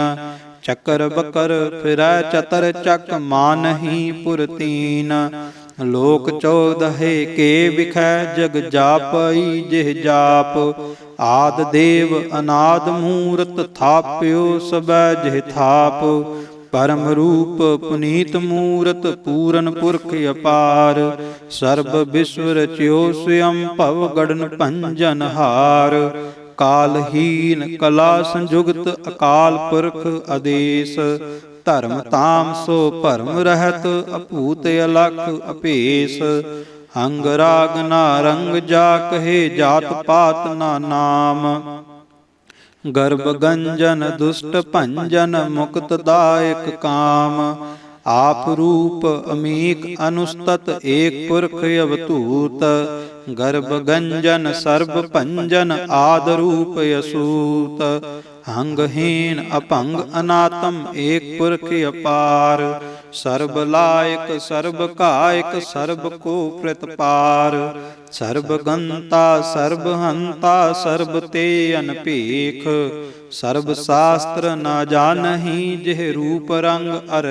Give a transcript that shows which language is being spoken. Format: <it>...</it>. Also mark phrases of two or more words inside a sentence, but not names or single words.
<bra>चकर बकर फिरै चतर चक मानहि पुरतीन लोक चौदहे के बिखै जग जापई जेह जाप आद देव अनाद मूरत थाप्यो सबै जेह थाप परम रूप पुनीत मूरत पूरन पुरख अपार सर्व विश्व रच्यो स्वयं भव गढ़न भंजन हार कालहीन कला संजुगत अकाल पुरख आदेश धर्म ताम सो भरम रहत अभूत अलख अभेस अंग राग ना रंग जा कहे जात पात ना नाम गर्भ गंजन दुष्ट भंजन मुक्त दायक काम आप रूप अमीक अनुस्तत एक पुरख अवधूत गर्भ गंजन सर्व पंजन आद रूप असूत अंगहीन अपंग अनातम एक पुरख अपार सर्व लायक सर्व कायक सर्व को प्रतिपार सर्व गंता सर्व हंता सर्व ते अनपेख सर्व शास्त्र न जानहि जेह रूप रंग अर</bra>